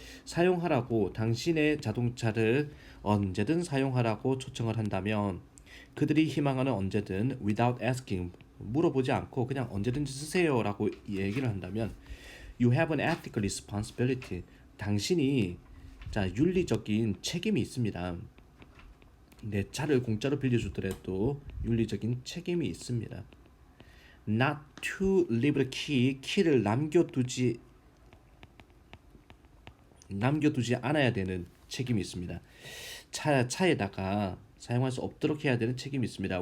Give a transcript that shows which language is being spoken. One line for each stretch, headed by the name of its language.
Korean: 사용하라고 당신의 자동차를 언제든 사용하라고 초청을 한다면 그들이 희망하는 언제든
English: without asking
Korean: 물어보지 않고 그냥 언제든지 쓰세요라고 얘기를 한다면
English: you have an ethical responsibility
Korean: 당신이 자 윤리적인 책임이 있습니다. 내 차를 공짜로 빌려주더라도 윤리적인 책임이 있습니다.
English: Not to leave the key
Korean: 키를 남겨두지 남겨두지 않아야 되는 책임이 있습니다. 차에다가 사용할 수 없도록 해야 되는 책임이 있습니다.